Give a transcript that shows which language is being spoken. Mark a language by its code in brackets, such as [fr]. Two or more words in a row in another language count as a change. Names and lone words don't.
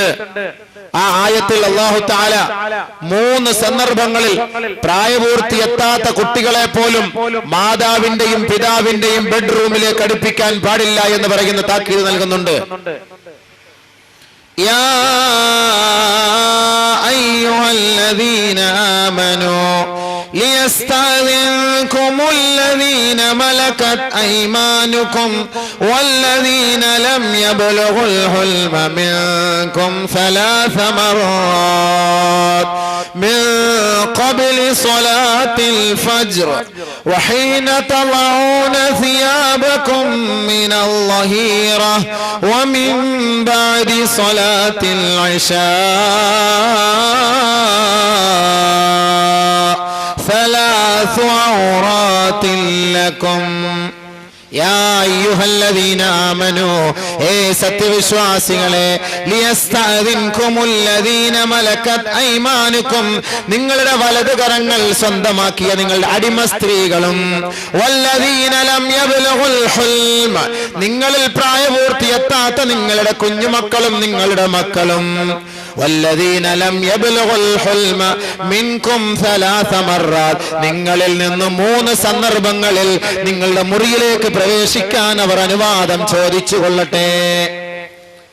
[ml] ആ ആയത്തിൽ [ar] الله تعالى [ml] 3 സന്ദർഭങ്ങളിൽ പ്രായപൂർത്തി എത്താത്ത കുട്ടികളെ പോലും മാതാവിന്റെയും പിതാവിന്റെയും ബെഡ്റൂമിലേക്ക് അടുപ്പിക്കാൻ പാടില്ല എന്ന് പറയുന്ന താക്കീത് നൽകുന്നുണ്ട്. [ar] يا أيها الذين آمنوا ليستأذنكم الذين ملكت أيمانكم والذين لم يبلغوا الحلم منكم 3 مرات من قبل صلاة الفجر وحين تضعون ثيابكم من الظهيرة ومن بعد صلاة العشاء 3 عورات لكم يا أيها الذين آمنوا [ml] സത്യവിശ്വാസികളെ [ar] ليستأذنكم الذين ملكت أيمانكم, [ml] നിങ്ങളുടെ വലതുകരങ്ങൾ സ്വന്തമാക്കിയ നിങ്ങളുടെ അടിമ സ്ത്രീകളും, [ar] والذين لم يبلغوا الحلم, [ml] നിങ്ങളിൽ പ്രായപൂർത്തിയെത്താത്ത നിങ്ങളുടെ കുഞ്ഞുമക്കളും നിങ്ങളുടെ മക്കളും, [ar] والذين لم يبلغوا الحلم منكم 3 مرات, [ml] നിങ്ങളിൽ നിന്ന് 3 സന്ദർഭങ്ങളിൽ നിങ്ങളുടെ മുറിയിലേക്ക് പ്രവേശിക്കാൻ അവർ അനുവാദം ചോദിച്ചു കൊള്ളട്ടെ.